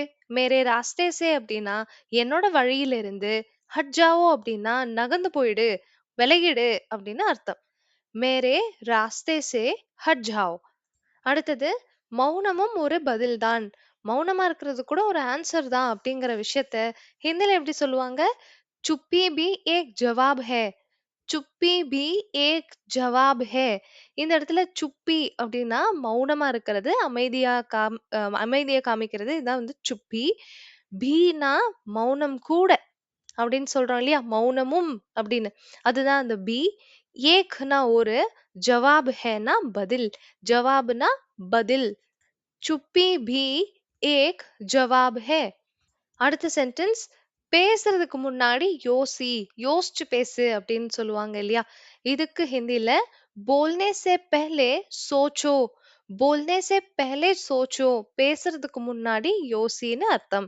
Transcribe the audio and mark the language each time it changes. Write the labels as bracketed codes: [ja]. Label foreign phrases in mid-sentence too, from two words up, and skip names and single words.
[hi] मेरे रास्ते से [ta] அப்படின்னா என்னோட வழியில இருந்து, [hi] हट जाओ [ta] அப்படின்னா நகர்ந்து போயிடு, விலகிடு அப்படின்னு அர்த்தம். [hi] मेरे रास्ते से हट जाओ. [ta] அடுத்தது, மௌனமும் ஒரு பதில்தான். மௌனமா இருக்கிறது கூட ஒரு ஆன்சர் தான் அப்படிங்கிற விஷயத்த ஹிந்தில எப்படி சொல்லுவாங்க? [hi] चुप्पी भी एक जवाब है. चुप्पी भी एक जवाब है. [ta] இந்த இடத்துல சுப்பி அப்படின்னா மௌனமா இருக்கிறது, அமைதியா காமிக்கிறது. இதான் வந்து சுப்பி. பீனா மௌனம் கூட அப்படின்னு சொல்றோம் இல்லையா? மௌனமும் அப்படின்னு. அதுதான் அந்த பி. ஏக்னா ஒரு, ஜவாப் ஹேனா பதில். ஜவாப்னா பதில். [hi] चुप्पी भी एक जवाब है. [ta] அடுத்த சென்டென்ஸ், பேசுறதுக்கு முன்னாடி யோசி, யோசிச்சு பேசு அப்படின்னு சொல்லுவாங்க இல்லையா? இதுக்கு ஹிந்தில [hi] बोलने से पहले सोचो. बोलने से पहले सोचो. [ta] பேசுறதுக்கு முன்னாடி யோசின்னு அர்த்தம்.